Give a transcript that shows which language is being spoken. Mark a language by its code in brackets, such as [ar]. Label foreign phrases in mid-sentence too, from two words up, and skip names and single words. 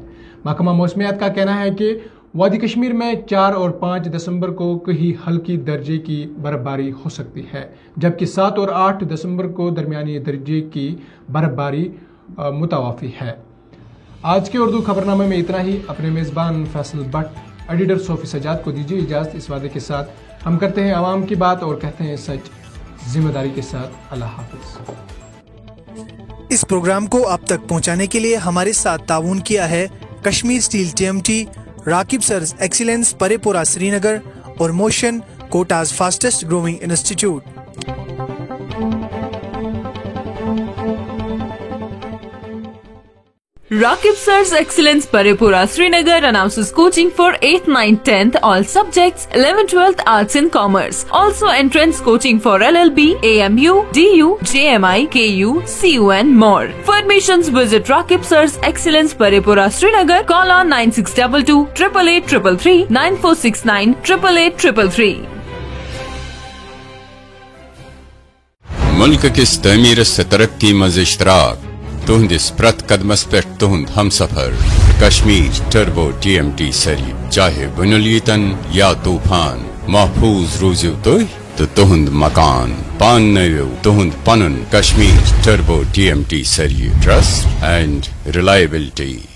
[ur] محکمہ موسمیات کا کہنا ہے کہ وادی کشمیر میں 4 اور 5 دسمبر کو کہیں ہلکی درجے کی برفباری ہو سکتی ہے، جبکہ 7 اور 8 دسمبر کو درمیانی درجے کی برفباری متوافی ہے. آج کے اردو خبرنامے میں اتنا ہی. اپنے میزبان فیصل بھٹ ایڈیٹر صوفی سجاد کو دیجیے اجازت اس وعدے کے ساتھ ہم کرتے ہیں عوام کی بات اور کہتے ہیں سچ ذمہ داری کے ساتھ. اللہ حافظ. اس پروگرام کو آپ تک پہنچانے کے لیے ہمارے ساتھ تعاون کیا ہے کشمیر اسٹیل TMT, راکب سرز ایکسیلنس پرے پورہ سری نگر اور موشن کوٹاز [en] fastest growing institute. Rakib Sir's Excellence Parepura Srinagar announces coaching for 8th, 9th, 10th all subjects, 11th, 12th Arts and Commerce. Also entrance coaching for LLB, AMU, DU, JMI, KU, CU and more. For admissions visit Rakib Sir's Excellence Parepura Srinagar. Call on 9622 888 333 9469 888 333. [ks] मुल्क किस तमीर से तरक्की मज इश्तराक तुहंदिस प्रत कदमस पे तुहंद हम सफर कश्मीर टर्बो TMT सरी चाहे बुनुलीतन या तूफान महफूज रूजू तो तुहंद मकान पान नयो तुहंद पनुन कश्मीर टर्बो TMT सरी [en] trust and reliability.